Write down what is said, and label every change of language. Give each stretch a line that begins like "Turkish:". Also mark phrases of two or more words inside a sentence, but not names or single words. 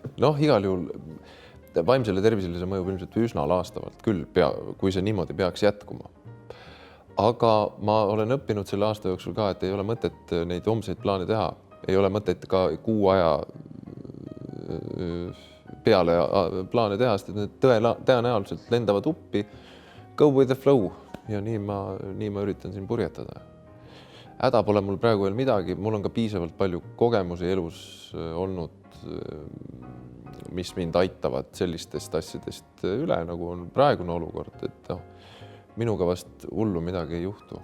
Estonian: Noh, igal juhul vaimsele tervisele see mõjub ilmselt üsna laastavalt küll, kui see niimoodi peaks jätkuma. Aga ma olen õppinud selle aasta jooksul ka, et ei ole mõtet neid homseid plaane teha. Ei ole mõtet ka kuu aja peale plaane teha, sest need tõenäoliselt lendavad uppi.
English: Go with the flow
Estonian: ja nii ma üritan siin purjetada. Häda pole mul praegu veel midagi, mul on ka piisavalt palju kogemusi elus olnud, mis mind aitavad sellistest asjadest üle, nagu on praegune olukord, et minuga vast hullu midagi ei juhtu.